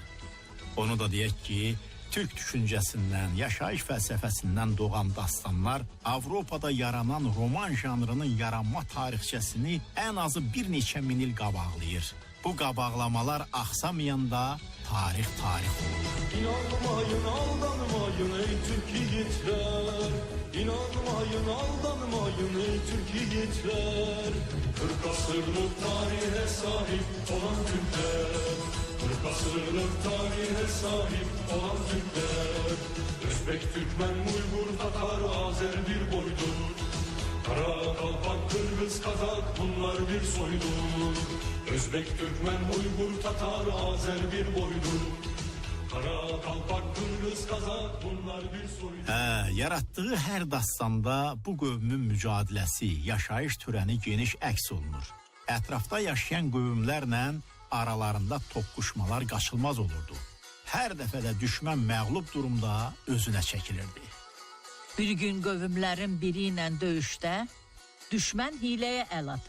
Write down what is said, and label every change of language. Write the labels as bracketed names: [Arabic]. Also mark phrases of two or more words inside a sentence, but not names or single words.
[Azerbaijani] Onu da deyək ki, Türk düşüncəsindən, yaşayış fəlsəfəsindən doğan dastanlar Avropada yaranan roman janrının yaranma tarixçəsini ən azı bir neçə min il qabaqlayır. Bu qabaqlamalar axsamayanda tarix olur. [Turkish] İnanmayın, aldanmayın ey Türk yiğitler. İnanmayın, aldanmayın ey Türk yiğitler. 40 asırlık tarihe sahip olan Türkler. 40 asırlık tarihe sahip olan Türkler. Özbek, Türkmen, Uygur, Tatar, Azer bir boydur. Kara, Kalpak, Kırgız, Kazak bunlar bir soydur. Özbek, Türkmen, Uygur, Tatar, Azer bir boydur. Kara, Kalpak, Kırgız, Kazak bunlar bir soydur. [Azerbaijani] Yarattığı hər dastanda bu qövmün mücadiləsi, yaşayış törəni geniş əks olunur. Ətrafda yaşayan qövmlərlə aralarında toqquşmalar qaçılmaz olurdu. Hər dəfədə düşmən məğlub durumda özünə çəkilirdi. Bir gün qövmlərin biri ilə döyüşdə düşmən hiləyə əl atır.